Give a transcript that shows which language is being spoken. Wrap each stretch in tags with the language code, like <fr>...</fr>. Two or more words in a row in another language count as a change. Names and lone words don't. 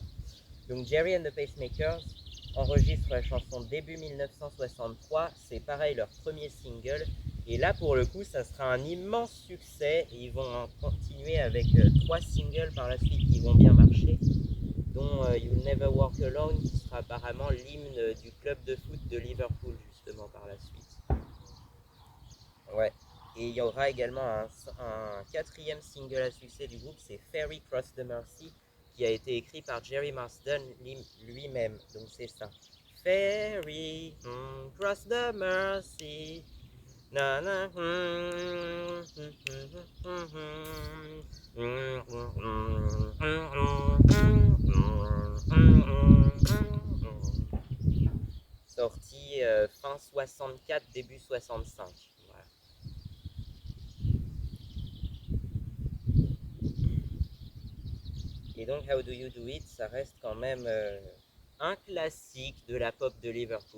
<fr>Donc Jerry and the Pacemakers enregistrent la chanson début 1963, c'est pareil leur premier single, et là pour le coup ça sera un immense succès, et ils vont en continuer avec 3 singles par la suite qui vont bien marcher, dont You'll Never Walk Alone, qui sera apparemment l'hymne du club de foot de Liverpool justement par la suite. Ouais, et il y aura également un 4e single à succès du groupe, c'est Ferry Cross the Mersey, qui a été écrit par Jerry Marsden lui-même, donc c'est ça.</fr> <en>Ferry, cross the Mersey, na na,</en> <fr>sorti fin 64, début 65. Voilà. Et donc How Do You Do It, ça reste quand même un classique de la pop de Liverpool.</fr>